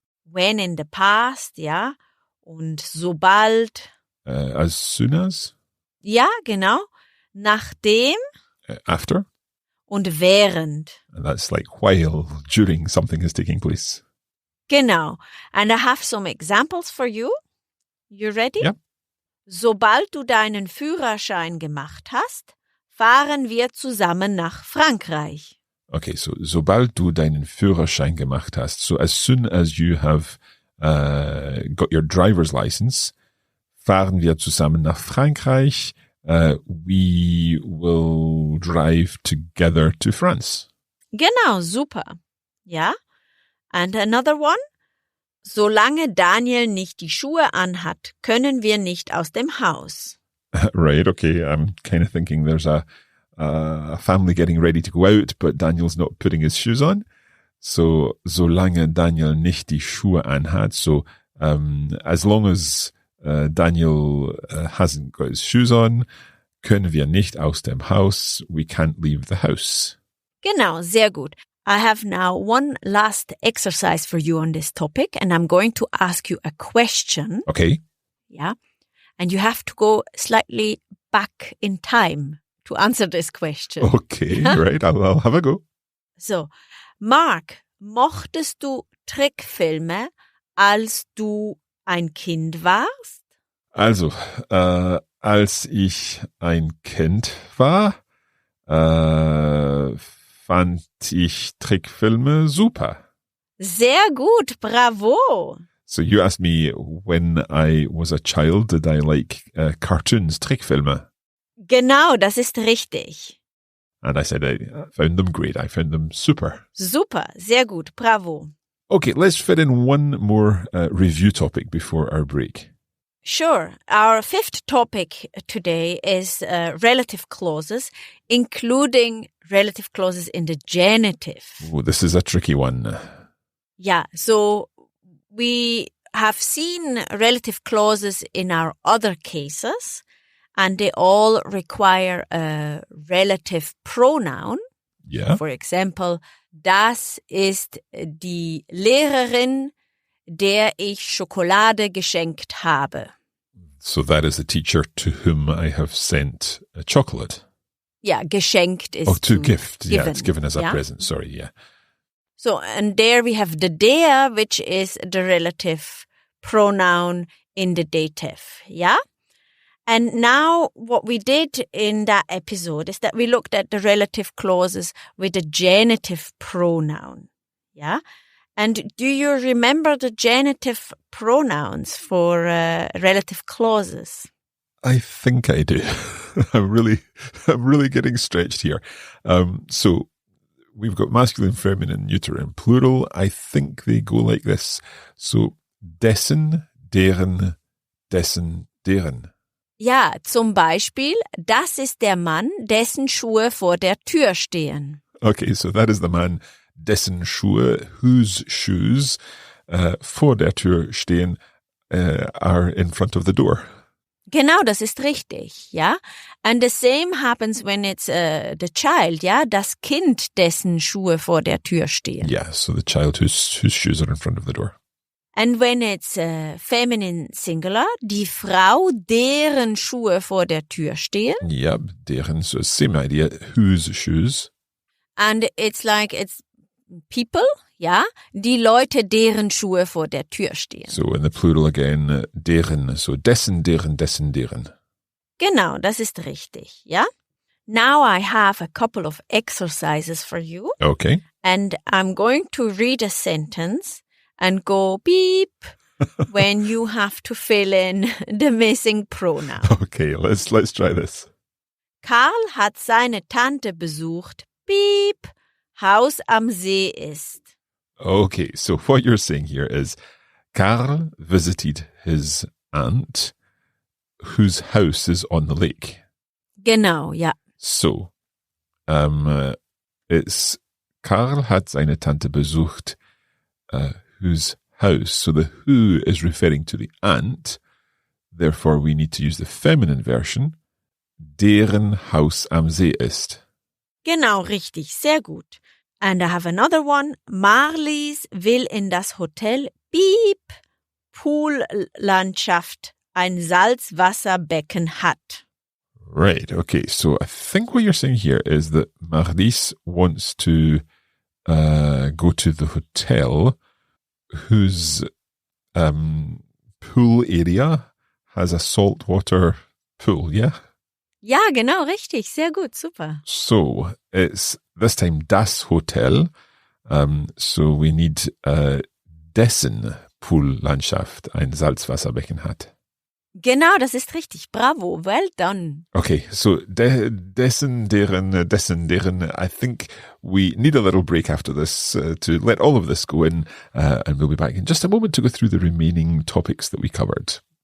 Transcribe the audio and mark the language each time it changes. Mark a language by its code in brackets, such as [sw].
[en] When in the past, ja. [de] Und sobald. [en] As soon as. [de] Ja, genau. Nachdem. [en] After. [de] Und während. [en] And that's like while, during something is taking place. [de] Genau. [en] And I have some examples for you. You ready? Yeah. [de] Sobald du deinen Führerschein gemacht hast, fahren wir zusammen nach Frankreich. [en] Okay, so [de] sobald du deinen Führerschein gemacht hast, [en] so as soon as you have got your driver's license, [de] fahren wir zusammen nach Frankreich. [en] We will drive together to France. [de] Genau, super. Ja? [en] And another one? [de] Solange Daniel nicht die Schuhe anhat, können wir nicht aus dem Haus. [en] Right, okay. I'm kind of thinking there's a family getting ready to go out, but Daniel's not putting his shoes on. So, [de] solange Daniel nicht die Schuhe anhat, [en] so as long as Daniel hasn't got his shoes on, [de] können wir nicht aus dem Haus. [en] We can't leave the house. Genau, sehr gut. I have now one last exercise for you on this topic, and I'm going to ask you a question. Okay. Yeah. And you have to go slightly back in time to answer this question. Okay, right. I'll have a go. [de] So, Mark, mochtest du Trickfilme, als du ein Kind warst? Also, als ich ein Kind war, fand ich Trickfilme super. Sehr gut, bravo. [en] So you asked me when I was a child, did I like cartoons, Trickfilme? [de] Genau, das ist richtig. [en] And I said I found them great. I found them super. [de] Super, sehr gut, bravo. [en] Okay, let's fit in one more review topic before our break. Sure. Our fifth topic today is relative clauses, including relative clauses in the genitive. Oh, this is a tricky one. Yeah, so we have seen relative clauses in our other cases, and they all require a relative pronoun. Yeah. For example, [de] das ist die Lehrerin, der ich Schokolade geschenkt habe. [en] So that is the teacher to whom I have sent a chocolate. Yeah, geschenkt is to gift. Given. Yeah, it's given as a Yeah? present. Sorry, yeah. So, and there we have the der, which is the relative pronoun in the dative. Yeah? And now what we did in that episode is that we looked at the relative clauses with the genitive pronoun. Yeah? And do you remember the genitive pronouns for relative clauses? I think I do. I'm really getting stretched here. So we've got masculine, feminine, neuter, and plural. I think they go like this. So dessen, deren, dessen, deren. [de] Ja, zum Beispiel, das ist der Mann, dessen Schuhe vor der Tür stehen. [en] Okay, so that is the man, [de] dessen Schuhe, [en] whose shoes [de] vor der Tür stehen, [en] are in front of the door. [de] Genau, das ist richtig, ja. [en] And the same happens when it's the child, [de] ja, das Kind, dessen Schuhe vor der Tür stehen. [en] Yeah, so the child whose shoes are in front of the door. And when it's feminine singular, [de] die Frau, deren Schuhe vor der Tür stehen. [en] Yeah, deren, so same idea, whose shoes. And it's like it's people, [de] ja, die Leute, deren Schuhe vor der Tür stehen. [en] So in the plural again, deren, so dessen, deren, dessen, deren. [de] Genau, das ist richtig, ja. [en] Now I have a couple of exercises for you. Okay. And I'm going to read a sentence and go beep when you have to fill in the missing pronoun. Okay, let's try this. [de] Karl hat seine Tante besucht, beep, Haus am See ist. [en] Okay, so what you're saying here is Karl visited his aunt whose house is on the lake. [de] Genau, ja. [en] So, it's [de] Karl hat seine Tante besucht, [en] whose house. So the who is referring to the aunt. Therefore, we need to use the feminine version. [de] Deren Haus am See ist. Genau, richtig, sehr gut. [en] And I have another one. [de] Marlies will in das Hotel, beep, Poollandschaft, ein Salzwasserbecken hat. [en] Right, okay. So I think what you're saying here is that Marlies wants to go to the hotel whose pool area has a saltwater pool, yeah? [de] Ja, genau, richtig. Sehr gut, super. [en] So it's this time das Hotel. So we need [de] dessen Poollandschaft ein Salzwasserbecken hat. Genau, das ist richtig. Bravo, [en] well done. Okay, so dessen, deren, I think we need a little break after this to let all of this go in, and we'll be back in just a moment to go through the remaining topics that we covered.